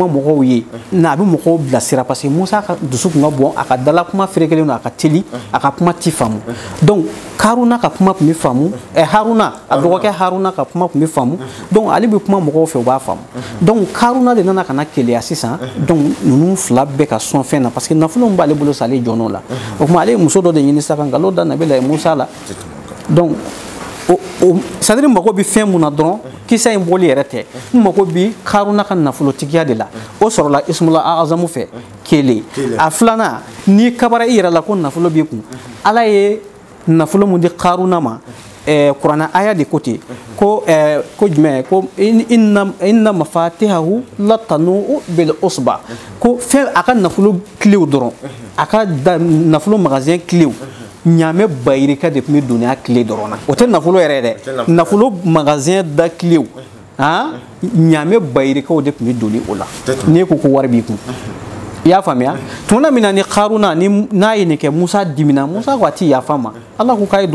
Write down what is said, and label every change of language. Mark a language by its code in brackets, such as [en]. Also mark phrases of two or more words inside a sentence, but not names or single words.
[bm] mɔgɔw ye n'a bɛ mɔgɔw bilasira [fr] parce que [bm] Musa ka dusu kun ka bon a ka dala kuma ferekelen don a ka teli a ka kuma ti faamu donc Haruna ka kuma tun bɛ faamu Haruna a dɔgɔkɛ Haruna ka kuma tun bɛ faamu donc ale bɛ kuma mɔgɔw fɛ u b'a faamu donc Haruna de nana ka na keleya sisan donc ninnu fila bɛɛ ka sɔn fɛn na [fr] parce que [bm] nafolo min b'ale bolo sa ale jɔn'o la o tuma ale ye muso dɔ de ɲini sa ka nkalon da nabila Musa la [fr] donc c'est-à-dire [bm] mago bɛ fɛn mun na dɔrɔn kisa in bɔli yɛrɛ tɛ n mago bɛ Haruna ka nafolotigiya de la o sɔrɔla Ismul Azamu fɛ kelen a filanan n'i kabara i yɛrɛ la ko nafolo b'i kun Ala ye nafolo mun di Haruna ma kuranɛ aya de ko ten ko jumɛn ko [ar] إن مفاتحه لتنوء بالعصبة [bm] ko fɛn a ka nafolo kilew dɔrɔn a ka nafolo magasin kilew ɲaamɛ bayirika de tun bɛ doni a tile dɔrɔn na o tɛ nafolo yɛrɛ dɛ nafolo magasin da kilew ɲaamɛ bayirikaw de tun bɛ doni o la n'e ko ko wari b'i kun i y'a faamuya tuma min na ni Haruna n'a ye nin kɛ Musa dimina Musa ko a ti yafa ma Ala ko k'a ye